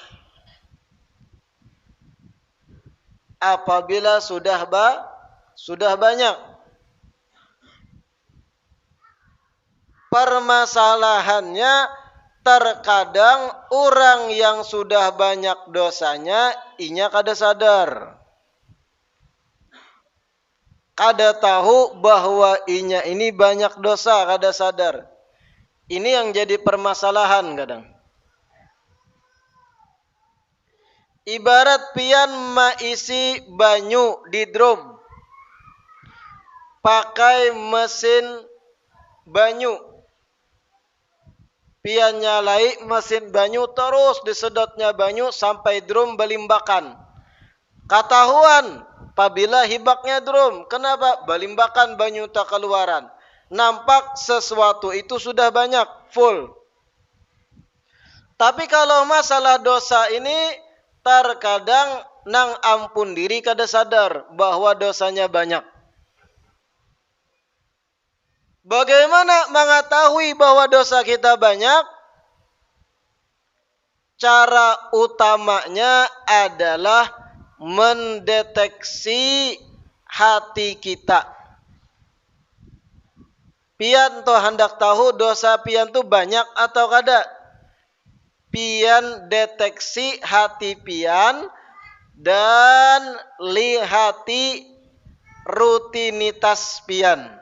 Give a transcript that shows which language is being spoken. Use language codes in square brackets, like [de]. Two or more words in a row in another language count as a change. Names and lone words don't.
[id] Apabila sudah banyak. [bjn] Permasalahannya terkadang orang yang sudah banyak dosanya inya kada sadar. Kada tahu bahwa inya ini banyak dosa, kada sadar. Ini yang jadi permasalahan kadang. Ibarat pian maisi banyu di drum. Pakai mesin banyu. Pian nyalai mesin banyu terus disedotnya banyu sampai drum belimbakan. Ketahuan apabila hibaknya drum. Kenapa? Belimbakan banyu tak keluaran. [id] Nampak sesuatu itu sudah banyak, full. [bjn] Tapi kalau masalah dosa ini terkadang nang ampun diri kada sadar bahwa dosanya banyak. [id] Bagaimana mengetahui bahwa dosa kita banyak? Cara utamanya adalah mendeteksi hati kita. [bjn] Pian toh hendak tahu dosa pian tu banyak atau kada. Pian deteksi hati pian dan lihati rutinitas pian.